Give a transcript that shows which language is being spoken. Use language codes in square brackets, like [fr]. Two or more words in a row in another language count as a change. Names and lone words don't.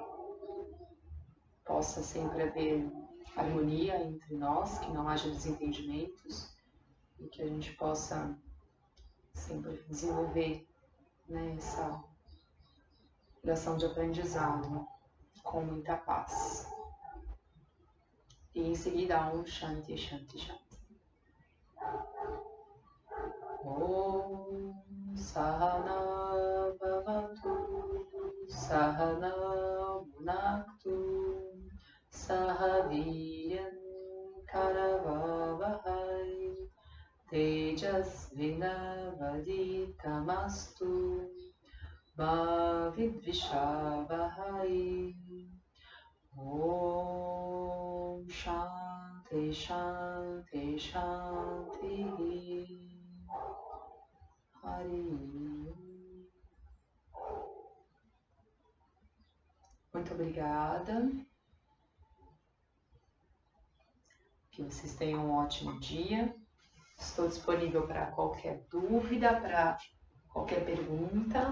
[pt] possa sempre haver harmonia entre nós, que não haja desentendimentos e que a gente possa sempre desenvolver, né, essa relação de aprendizado com muita paz. E em seguida, [sa] Om Shanti Shanti Shanti. Om Sahana Bhavatu Sahana Bhunaktu Sahaviyan Karavavahai Tejasvinavaditamastu Ma Vidvishavahai. Om Shanti Shanti Shanti. [pt] Muito obrigada. Que vocês tenham um ótimo dia. Estou disponível para qualquer dúvida, para qualquer pergunta.